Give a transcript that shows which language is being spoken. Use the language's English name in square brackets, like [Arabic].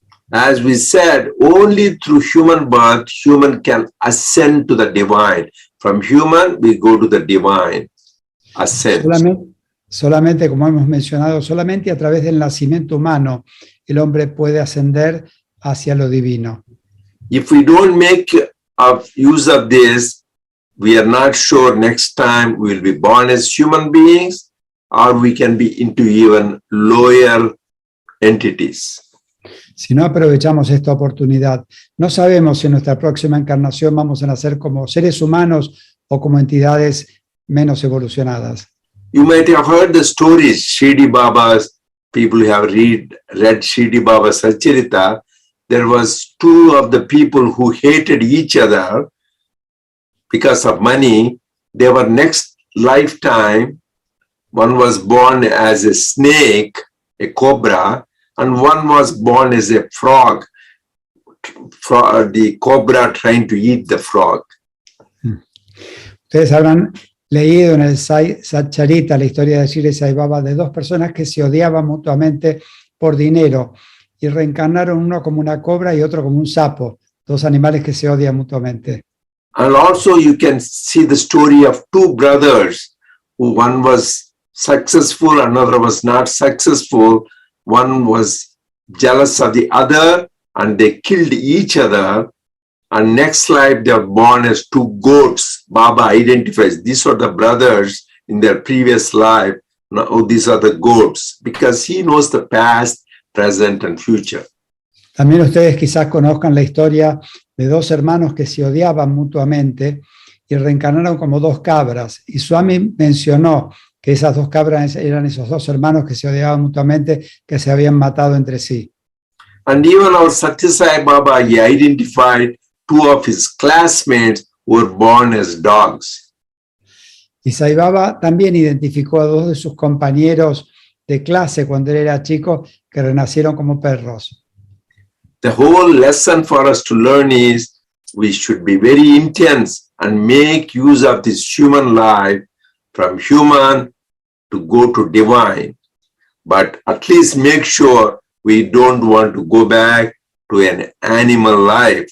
[English] As we said, only through human birth, human can ascend to the divine. From human, we go to the divine. Ascent. [Spanish] Solamente, como hemos mencionado, solamente a través del nacimiento humano el hombre puede ascender hacia lo divino. [English] If we don't make use of this, we are not sure next time we will be born as human beings, or we can be into even lower entities. [Spanish] Si no aprovechamos esta oportunidad, no sabemos si en nuestra próxima encarnación vamos a nacer como seres humanos o como entidades menos evolucionadas. [English] You might have heard the stories, Shirdi Baba's, people who have read Shirdi Baba's Satcharita. There was two of the people who hated each other because of money. They were next lifetime, one was born as a snake, a cobra, and one was born as a frog, the cobra trying to eat the frog. [Spanish] Ustedes habrán leído en el Satcharita la historia de Shri Sai Baba de dos personas que se odiaban mutuamente por dinero y reencarnaron uno como una cobra y otro como un sapo, dos animales que se odian mutuamente. [English] And also you can see the story of two brothers, who one was successful, another was not successful. One was jealous of the other and they killed each other. And next life they are born as two goats. Baba identifies these are the brothers in their previous life. Now these are the goats, because he knows the past, present and future. [Spanish] También ustedes quizás conozcan la historia de dos hermanos que se odiaban mutuamente y reencarnaron como dos cabras. Y Swami mencionó que esas dos cabras eran esos dos hermanos que se odiaban mutuamente, que se habían matado entre sí. [English] And even our Satya Sai Baba, he identified two of his classmates who were born as dogs. [Spanish] Y Sai Baba también identificó a dos de sus compañeros de clase cuando él era chico que renacieron como perros. [English] The whole lesson for us to learn is we should be very intense and make use of this human life from human to go to divine. but at least make sure we don't want to go back to an animal life.